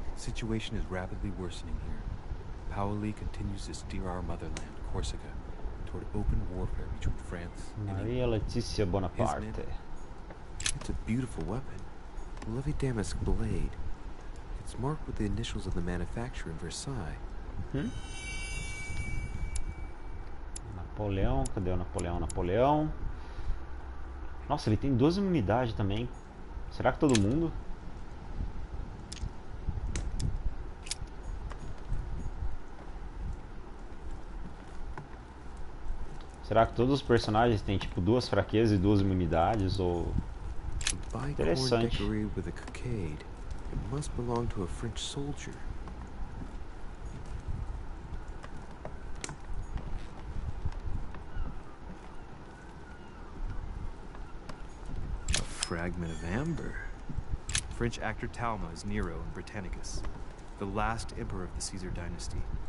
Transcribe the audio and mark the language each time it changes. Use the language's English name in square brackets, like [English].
[English] Situation is rapidly worsening here. Paoli continues to steer our motherland, Corsica, toward open warfare between France and England. Maria Letícia Bonaparte. It's a beautiful weapon. A lovely damask blade. It's marked with the initials of the manufacturer in Versailles. [Portuguese] Napoleão, cadê o Napoleão? Napoleão. Nossa, ele tem 12 imunidades também. Será que todo mundo? Será que todos os personagens têm tipo 2 fraquezas e 2 imunidades? Ou... [English] Bicorn [Portuguese] Interessante. [English] decorated with a cockade. It must belong to a French soldier. A fragment of amber. French actor Talma is Nero in Britannicus, the last emperor of the Caesar dynasty.